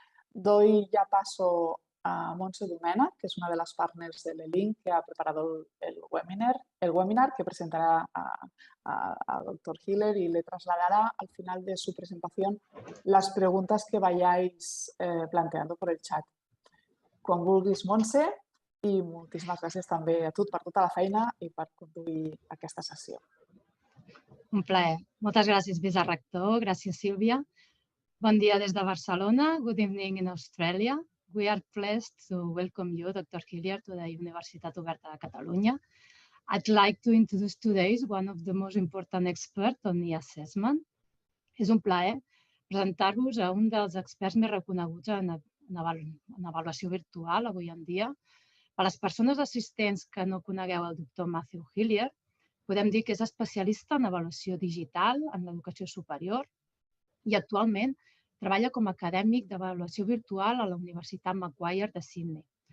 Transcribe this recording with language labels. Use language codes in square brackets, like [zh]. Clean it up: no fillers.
[es] Doy ya paso a Montse Domena, que es una de las partners del e-link que ha preparado el webinar que presentará a Dr. Hillier y le trasladará al final de su presentación las preguntas que vayáis planteando por el chat. [ca] Quan vulguis, Montse, i moltíssimes gràcies també a tu per tota la feina i per conduir aquesta sessió. Un plaer. Moltes gràcies, vicerector. Gràcies, Sílvia. Bon dia des de Barcelona. [en] Good evening in Australia. We are pleased to welcome you, Dr. Hillier, to the Universitat Oberta de Catalunya. I'd like to introduce today one of the most important experts on e-assessment. [ca] És un plaer presentar-vos a un dels experts més reconeguts en avaluació virtual avui en dia. Per a les persones assistents que no conegueu el doctor Mathew Hillier, podem dir que és especialista en avaluació digital en l'educació superior i actualment treballa com a acadèmic d'avaluació virtual a la Universitat Macquarie de Sydney.